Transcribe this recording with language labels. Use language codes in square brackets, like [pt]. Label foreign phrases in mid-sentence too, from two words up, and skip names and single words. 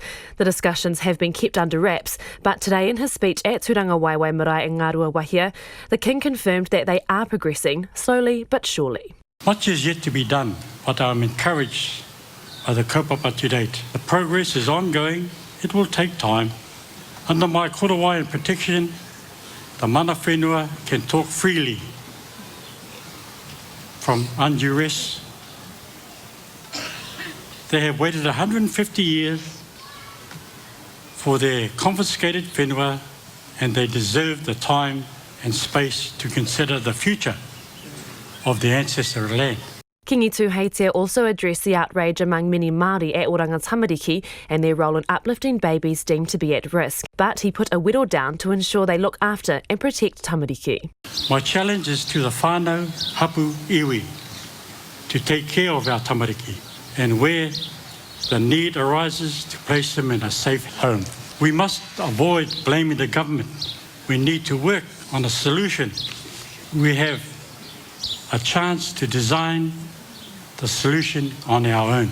[en] The discussions have been kept under wraps, but today in his speech at Turanga Waiwai Marae in Ngārua Wahia, the King confirmed that they are progressing, slowly but surely. Much is yet to be done, but I'm encouraged by the kaupapa to date. The progress is ongoing. It will take time. Under my korowai and protection, the [mi] mana whenua [en] can talk freely from unduress. They have waited 150 years for their confiscated whenua, and they deserve the time and space to consider the future of their ancestral land. Kiingi Tuheitia also addressed the outrage among many Māori at Oranga Tamariki and their role in uplifting babies deemed to be at risk. But he put a whittle down to ensure they look after and protect Tamariki. My challenge is to the [mi] whānau hapu iwi [en] to take care of our Tamariki, and where the need arises, to place them in a safe home. We must avoid blaming the government. We need to work on a solution. We have a chance to design the solution on our own.